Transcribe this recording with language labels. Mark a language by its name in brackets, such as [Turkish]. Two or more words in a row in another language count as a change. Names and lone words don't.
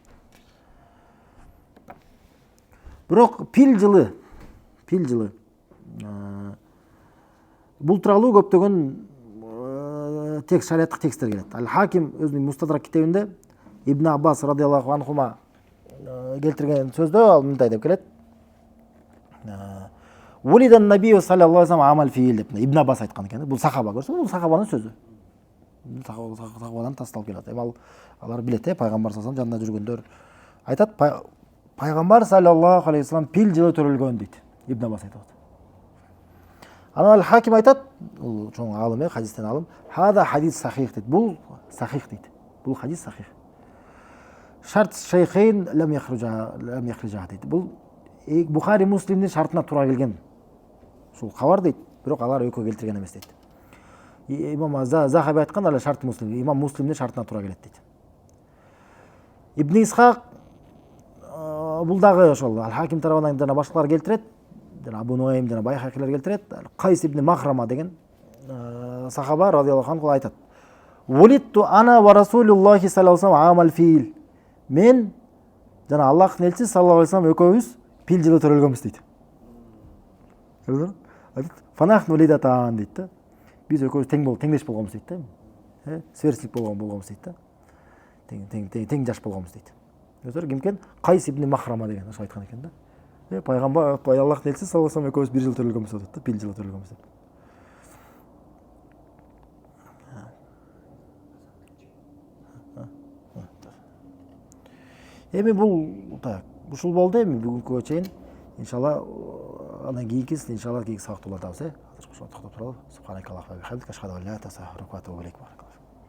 [Kyrgyz] Бирок пил жылы бул тууралуу көптөгөн текст, шариаттык тексттер келет. Ал-Хаким өзүнүн Мустадрак китебинде Ибн Аббас [Arabic] رضي الله عنهما [Kyrgyz] келтирген сөздө ал мындай деп келет. [Arabic] ولد النبي صلى الله عليه وسلم عام الفيل [Kyrgyz] деп Ибн Аббас айткан экен. Бул сахаба, көрсөңүз, бул сахабанын сөзү. Сахабадан тасталып келет. Эми алар билет, Пайгамбар [Arabic] صلى الله عليه وسلم [Kyrgyz] жанында жүргөндөр айтат, Пайгамбар [Arabic] صلى الله عليه وسلم [Kyrgyz] пил жылы төрөлгөн дейт. Ибн Аббас айтат. Анан Ал-Хаким айтат, бул чоң алым, хадистен алым, [Arabic] هذا حديث صحيح дейт. [Kyrgyz] Бул сахих дейт. Бул хадис сахих. [Arabic] شرط الشيخين لم يخرجاه дейт. [Kyrgyz] Бул Бухари Муслимдин шартына туура келген. Ушул кабар дейт, бирок алар экөө келтирген эмес дейт. Имам Захаби айткан, ал шарт Муслим, имам Муслимдин шартына туура келет дейт. Ибн Исхак бул дагы ошол Ал-Хаким тарабынан жана башкалар келтирет. Абу Нуайм жана Байхакилер келтирет. Кайс ибн Махрама деген сахаба [Arabic] رضي الله عنه [Kyrgyz] айтат. [Arabic] ولدت أنا ورسول الله صلى الله عليه وسلم عام الفيل. [Kyrgyz] Мен жана Аллахтын элчиси [Arabic] صلى الله عليه وسلم [Kyrgyz] экөөбүз пил жылы төрөлгөнбүз дейт. [Arabic] فنحن لدتان [Kyrgyz] дейт да. Биз экөөбүз теңдеш болгонбуз дейт да. Сверстик болгонбуз дейт да. Тең жаш болгонбуз дейт. [Kazakh] Өздері ким екен? [Kyrgyz] Қайс ибн Махрама деген ошо айткан экен да. Пайгамбар Аллахтын элчиси [Arabic] صلى الله عليه [Kyrgyz] экөөбүз 1 жыл төрөлгөнбүз деп, 1 жыл төрөлгөнбүз деп. Эми бул так, ушул болду эми бүгүнкүгө чейин. Иншалла анан кийинкисин иншалла кийинки сабактууларда табыз. Азыр ошо токтоп туралы. [Arabic] سبحانك اللهم وبحمدك أشهد أن لا إله إلا أنت أستغفرك وأتوب إليك.